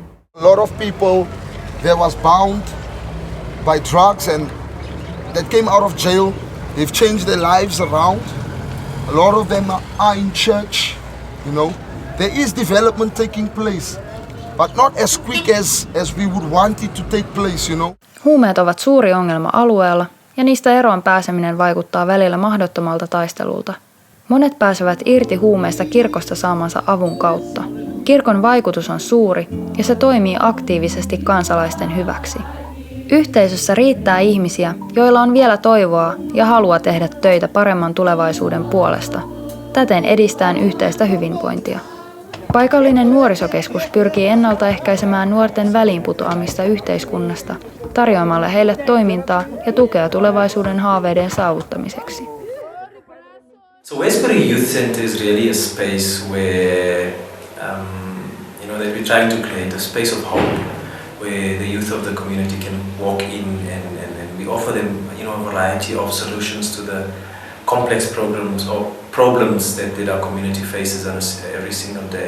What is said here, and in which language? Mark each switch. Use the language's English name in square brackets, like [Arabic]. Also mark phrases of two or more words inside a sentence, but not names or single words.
[English] A lot of people that was bound by drugs and that came out of jail, they've changed their lives around. A lot of them are in church, you know. There is development taking place, but not as quick as we would want it to take place, you know. [Finnish] Huumeet ovat suuri ongelma alueella, ja niistä eroon pääseminen vaikuttaa välillä mahdottomalta taistelulta. Monet pääsevät irti huumeista kirkosta saamansa avun kautta. Kirkon vaikutus on suuri, ja se toimii aktiivisesti kansalaisten hyväksi. Yhteisössä riittää ihmisiä, joilla on vielä toivoa ja halua tehdä töitä paremman tulevaisuuden puolesta, täten edistäen yhteistä hyvinvointia. Paikallinen nuorisokeskus pyrkii ennaltaehkäisemään nuorten väliinputoamista yhteiskunnasta, tarjoamalla heille toimintaa ja tukea tulevaisuuden haaveiden saavuttamiseksi. [English] So Westbury Youth Center is really a space where, that we're trying to create a space of hope, where the youth of the community can walk in and we offer them, a variety of solutions to the complex problems that our community faces every single day.